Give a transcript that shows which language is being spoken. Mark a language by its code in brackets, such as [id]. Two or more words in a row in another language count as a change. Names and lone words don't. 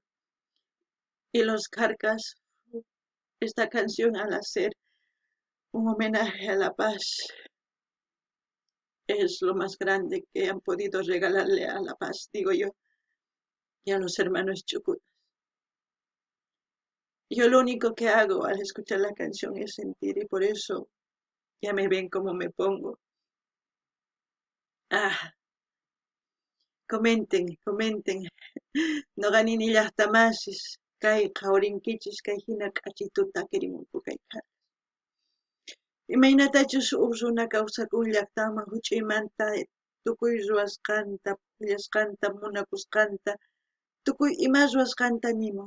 [es] Y los Carcas, esta canción al hacer un homenaje a La Paz, es lo más grande que han podido regalarle a La Paz, digo yo, y a los hermanos chucutas. Yo lo único que hago al escuchar la canción es sentir y por eso ya me ven como me pongo. Ah, comenten. [qu] No ganini llaqtamasis, kay qhawrinkichis kay hina k'achituta kirimunku kay kaq. Imaynatachus huk runa kawsakun llaqtaman huch'aymanta tukuy ruwasqanta, pukllashqanta, munakusqanta, tukuy ima ruwasqanta nimun.